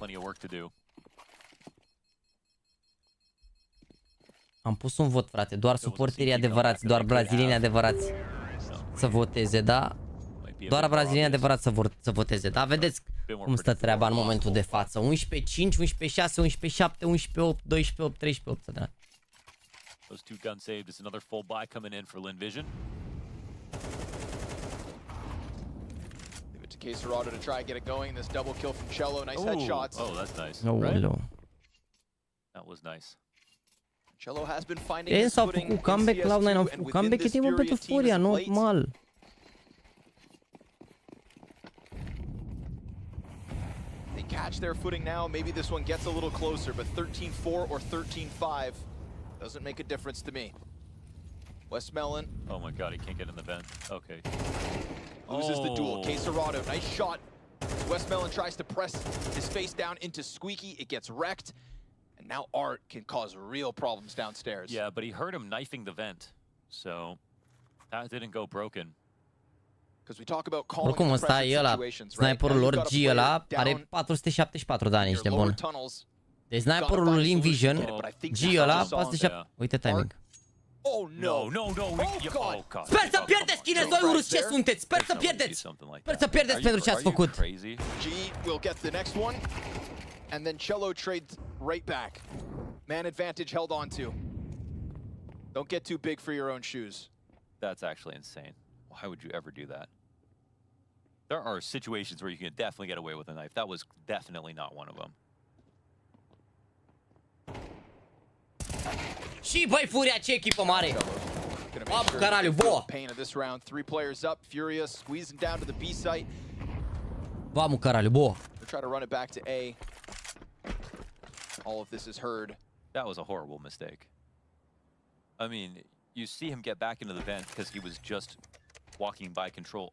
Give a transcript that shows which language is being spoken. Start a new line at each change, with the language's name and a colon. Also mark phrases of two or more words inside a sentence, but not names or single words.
Romanian: Am pus un vot, frate, doar suporterii adevărați, doar brazilieni adevărați să voteze, da? Doar brazilieni adevărați să voteze, da? Vedeți cum stă treaba în momentul de față. 11-5, 11-6, 11-7, 11-8, 12-8, 13-8, da.
English: Those two gun saved. It's another full buy coming in for Linvision. Leave it to Caserado to try and get it going. This double kill from Cello. Nice headshots. Oh, that's nice. Right? That was nice. Cello has been finding his footing in
Romanian: Cloud9 au făcut comeback, e timpul pentru Furia, normal.
English: They catch their footing now. Maybe this one gets a little closer, but 13-4 or 13-5 doesn't make a difference to me. Westmelon. Oh my god, he can't get in the vent. Okay. Loses the duel. Caserado, nice shot. Westmelon tries to press his face down into Squeaky. It gets wrecked. And now Art can cause real problems downstairs. Yeah, but he heard him knifing the vent. So that didn't go broken. Because we talk about calling
Romanian: oricum ăsta e ăla, sniperul lor G ăla are 474 de ani, ești nebun. Deci sniperul lui Linvision, G ăla, 474. Uite timing.
English: Oh no, no. Oh god.
Romanian: Sper să pierdeți, chinezi, voi urâți ce sunteți. Sper să pierdeți. Sper să pierdeți pentru ce ați făcut.
English: G will get the next one. And then Cello trades right back. Man advantage held on to. Don't get too big for your own shoes. That's actually insane. Why would you ever do that? There are situations where you can definitely get away with a knife. That was definitely not one of them.
Romanian: Și băi, Furia, ce echipă mare!
Portuguese: Am caraliu, boa!
English: Pain of this round. 3 players up. Furia squeezing down to the B site.
Portuguese: Vamos, caralho, boa!
English: They try to run it back to A. All of this is heard. That was a horrible mistake. I mean, you see him get back into the vent because he was just walking by control.